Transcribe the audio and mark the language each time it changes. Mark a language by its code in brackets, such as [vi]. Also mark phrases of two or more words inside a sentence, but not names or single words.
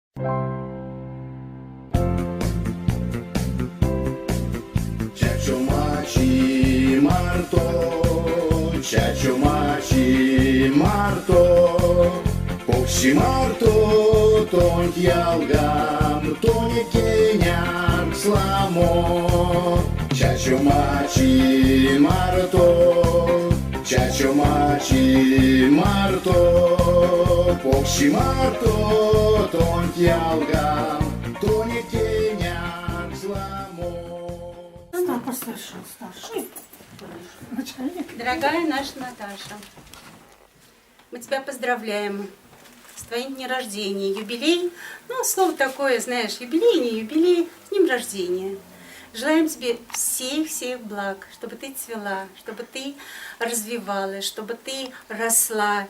[ru] Ciaccio maci marto, ciaccio maci marto, poksi marto, ton yalgam, ton kenyak slamo. Ciaccio maci marto, ciaccio maci marto, poksi marto, ton yalgam, ton kenyak slamo. Она постарше, старший. Начальник. Дорогая наша Наташа, мы тебя поздравляем с твоим днем рождения. Юбилей, ну, слово такое, знаешь, юбилей, не юбилей, с днем рождения. Желаем тебе всех благ, чтобы ты цвела, чтобы ты развивалась, чтобы ты росла.